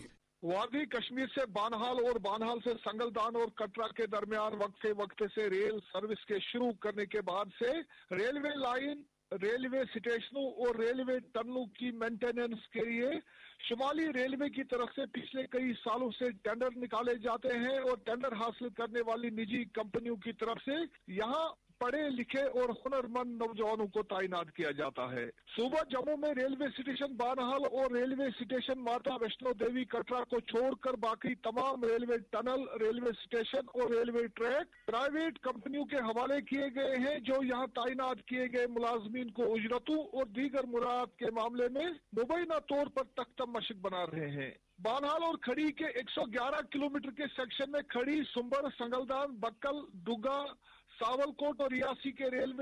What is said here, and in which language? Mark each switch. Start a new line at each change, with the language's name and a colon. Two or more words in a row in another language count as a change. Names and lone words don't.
Urdu: وادی کشمیر سے بانہال اور بانہال سے سنگلدان اور کٹرا کے درمیان وقفے سے ریل سروس کے شروع کرنے کے بعد سے ریلوے لائن، ریلوے اسٹیشنوں اور ریلوے ٹنلوں کی مینٹیننس کے لیے شمالی ریلوے کی طرف سے پچھلے کئی سالوں سے ٹینڈر نکالے جاتے ہیں، اور ٹینڈر حاصل کرنے والی نجی کمپنیوں کی طرف سے یہاں پڑھے لکھے اور ہنرمند نوجوانوں کو تعینات کیا جاتا ہے۔ صوبہ جموں میں ریلوے اسٹیشن بانہال اور ریلوے اسٹیشن ماتا ویشنو دیوی کٹرا کو چھوڑ کر باقی تمام ریلوے ٹنل، ریلوے اسٹیشن اور ریلوے ٹریک پرائیویٹ کمپنیوں کے حوالے کیے گئے ہیں، جو یہاں تعینات کیے گئے ملازمین کو اجرتوں اور دیگر مراعات کے معاملے میں مبینہ طور پر تختہ مشق بنا رہے ہیں۔ بانہال اور کھڑی کے 111 کلومیٹر کے سیکشن میں کھڑی، سنبر، سنگلدان، بکل، ڈگا، ساول کوٹ اور ریاسی کے ریلوے